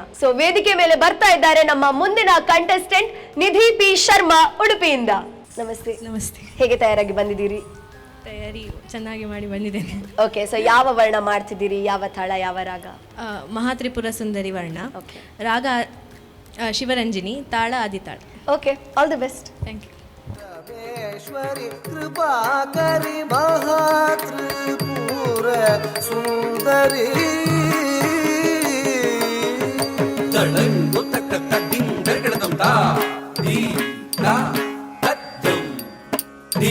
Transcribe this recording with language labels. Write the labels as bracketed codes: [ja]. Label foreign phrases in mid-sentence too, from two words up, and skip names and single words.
[kn] ಸೊ ವೇದಿಕೆ ಮೇಲೆ ಬರ್ತಾ ಇದ್ದಾರೆ ನಮ್ಮ ಮುಂದಿನ ಕಂಟೆಸ್ಟೆಂಟ್ ನಿಧಿ ಪಿ ಶರ್ಮಾ, ಉಡುಪಿಯಿಂದ. ನಮಸ್ತೆ. ನಮಸ್ತೆ. ಹೇಗೆ ತಯಾರಾಗಿ ಬಂದಿದ್ದೀರಿ? ತಯಾರಿ ಚೆನ್ನಾಗಿ ಮಾಡಿ ಬಂದಿದ್ದೇನೆ. ಓಕೆ, ಸೊ ಯಾವ ವರ್ಣ ಮಾಡ್ತಿದ್ದೀರಿ? ಯಾವ ತಾಳ, ಯಾವ ರಾಗ? ಮಹಾತ್ರಿಪುರ ಸುಂದರಿ ವರ್ಣ, ಓಕೆ. ರಾಗ ಶಿವರಂಜಿನಿ, ತಾಳ ಆದಿತಾಳ. ಓಕೆ, [en] all the best. thank you. [kn] ಪರಮೇಶ್ವರಿ ಕೃಪಾಕರಿ ಮಹಾತ್ರಿಪುರ ಸುಂದರಿ ತಳಂಗು ತಕ್ಕ ತಡ್ಡಿಂಗ್ ಗರ್ಗಡದಂ ತಾ ದಿ ತಾ ತಜ್ಜಂ ದಿ